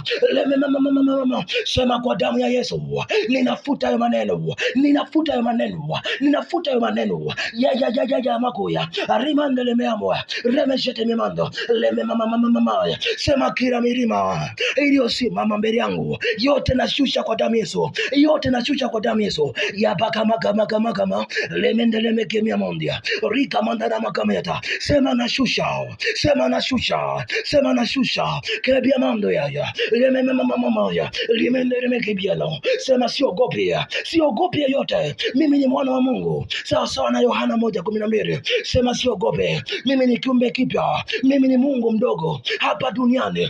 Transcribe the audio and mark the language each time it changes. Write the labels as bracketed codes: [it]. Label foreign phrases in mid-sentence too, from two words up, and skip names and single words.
[sw] Sema kwa damu ya Yesu, ninafuta hayo maneno, ninafuta hayo maneno, ninafuta hayo maneno. Ya makoya arimandele meamoa remeshete memando leme mama. Sema kila milima iliyosimama mbele yangu yote nashusha kwa damu Yesu, yote nashusha kwa damu Yesu. Ya baka magama lemendele mekemia mondia rika mandana makameta. Sema nashusha, sema nashusha, sema nashusha kebia mando ya leme mama ya limendele mekebiano. Sema siogopi yote, mimi ni mwana wa Mungu. Sawa na Yohana 1:12. Sema siogope, mimi ni kiumbe kipya, mimi ni Mungu mdogo hapa duniani.